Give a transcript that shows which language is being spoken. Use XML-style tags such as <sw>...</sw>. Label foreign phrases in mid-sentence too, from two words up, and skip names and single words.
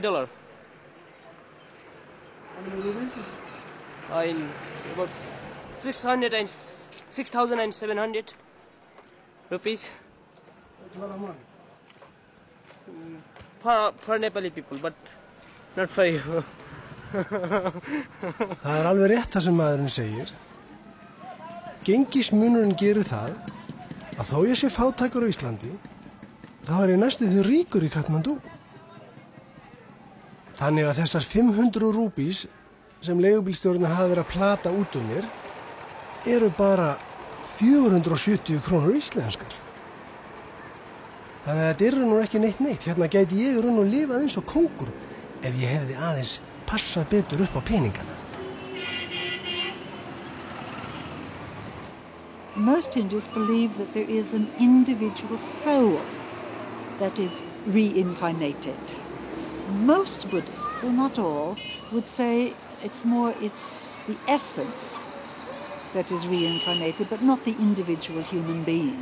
<en>How many rupees? In about 6,700 rupees. That's a lot of money. For Nepali people, but not for you.</en> <is>Það alveg rétt það sem maðurinn segir. Gengismunurinn gerir það að þó ég sé fátækur á Íslandi, þá ég næstum því ríkur í Kathmandu. Þannig að þessar 500 rúpís sem leigubílstjórinn hafa verið að plata út mér eru bara 470 krónur íslenskar. Þannig að þetta eru nú ekki neitt. Hérna gæti ég raun og lifað eins og kóngur ef ég hefði aðeins passað betur upp á peningana.</is> <en>Most Hindus believe that there is an individual soul that is reincarnated. Most Buddhists, though not all, would say it's the essence that is reincarnated, but not the individual human being.</en>